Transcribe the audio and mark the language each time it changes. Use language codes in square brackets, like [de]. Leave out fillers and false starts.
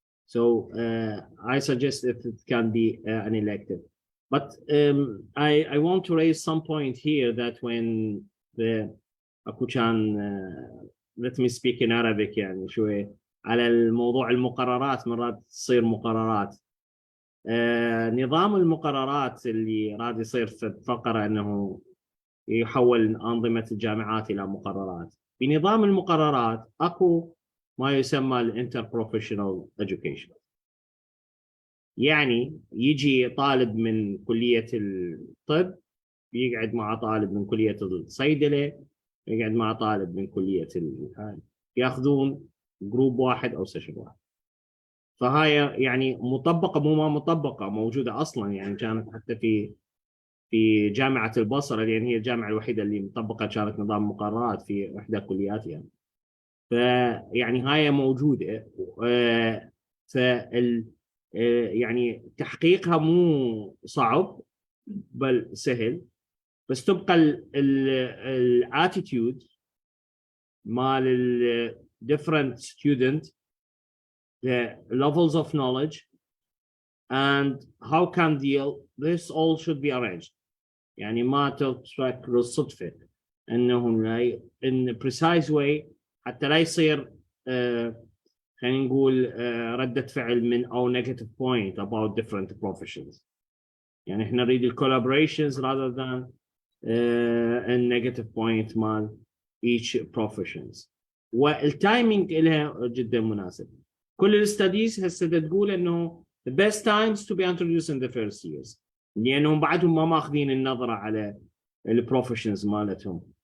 [en] So I suggest if it can be an elective. But I want to raise some point here that when the Akuchan, let me speak in Arabic [ar] يعني شوي على الموضوع المقررات، مرات تصير مقررات. نظام المقررات اللي راد يصير في الفقرة انه يحول أنظمة الجامعات إلى مقررات. بنظام المقررات أكو ما يسمى الانتربروفيشنال education. يعني يجي طالب من كلية الطب يقعد مع طالب من كلية الصيدلة، يقعد مع طالب من كلية ياخذون جروب واحد أو سيشن واحد. فهاي يعني مطبقة، مو ما مطبقة، موجودة أصلا. يعني كانت حتى في جامعة البصرة، لأن هي الجامعة الوحيدة اللي مطبقة كانت نظام مقررات في إحدى كلياتها. يعني. فيعني هاي موجودة. فال يعني تحقيقها مو صعب بل سهل، بس تبقى الاتيتيود مال ال [en] different student, the levels of knowledge and how can deal, this all should be arranged. [ar] يعني ما تترك للصدفة انهم [en] in precise way [ar] حتى لا يصير خلينا نقول ردة فعل من او [en] negative point about different professions. [ar] يعني احنا نريد [en] collaborations rather than a negative point [ar] مال [en] each professions. [ar] والتايمينج لها جدا مناسب. كل الستاديز هسه تقول انه [en] the best times to be introduced in the first years، [ar] لانهم بعدهم ما ماخذين النظره على البروفيشنز مالتهم.